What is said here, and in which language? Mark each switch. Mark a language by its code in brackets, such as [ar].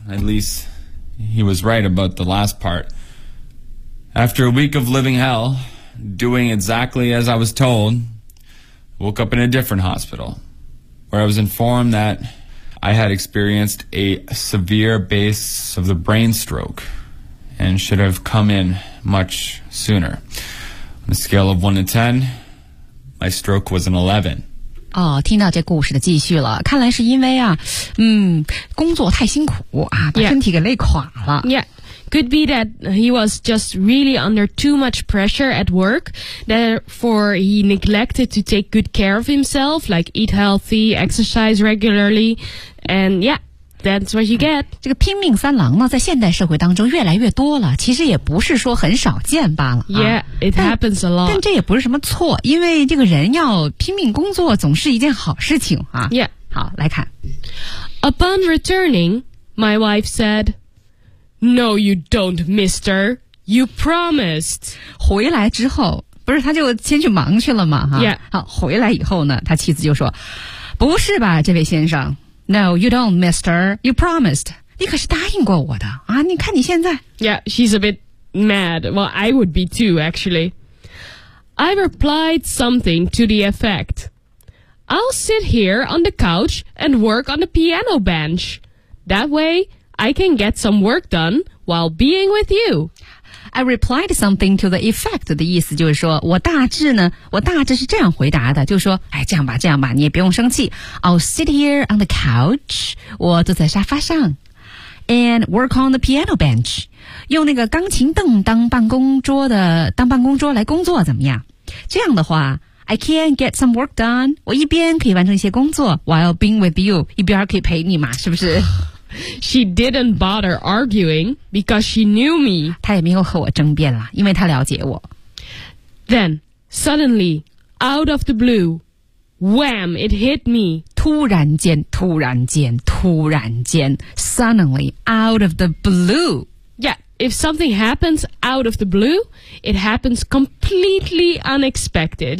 [en] At least he was right about the last part. After a week of living hell, doing exactly as I was told, woke up in a different hospital, where I was informed that I had experienced a severe case of the brain stroke and should have come in much sooner. On a scale of 1 to 10, my stroke was an 11. [zh] 哦，听到这故事的继续了，看来是因为啊，工作太辛苦啊，把身体给累垮了。 [en] Yeah, could be that he was just really under too much pressure at work, therefore he neglected to take good care of himself, like eat healthy, exercise regularly, and yeah. That's what you get. [zh] 这个拼命三郎呢，在现代社会当中越来越多了，其实也不是说很少见罢了。 [en] Yeah, it happens a lot. [zh] 但这也不是什么错，因为这个人要拼命工作总是一件好事情啊。 [en] Yeah. [zh] 好，来看。 [en] Upon returning, my wife said, No, you don't, mister. You promised. [zh] 回来之后，不是他就先去忙去了吗？哈。 [en] Yeah. [zh] 好，回来以后呢，他妻子就说，不是吧，这位先生。 [en] No, you don't, mister. You promised. [zh] 你可是答应过我的啊！你看你现在。 [en] Yeah, she's a bit mad. Well, I would be too, actually. I replied something to the effect. I'll sit here on the couch and work on the piano bench. That way, I can get some work done while being with you. I replied something to the effect [zh] 的意思就是说我大致呢我大致是这样回答的就是说哎，这样吧这样吧你也不用生气 [en] I'll sit here on the couch [zh] 我坐在沙发上 [en] and work on the piano bench [zh] 用那个钢琴凳当办公桌来工作怎么样这样的话 [en] I can get some work done [zh] 我一边可以完成一些工作 [en] while being with you [zh] 一边可以陪你嘛是不是 [en] She didn't bother arguing because she knew me. [zh] 她也没有和我争辩了，因为她了解我。 [en] Then, suddenly, out of the blue, wham, it hit me. [zh] 突然间, [en] suddenly, out of the blue. Yeah, if something happens out of the blue, it happens completely unexpected.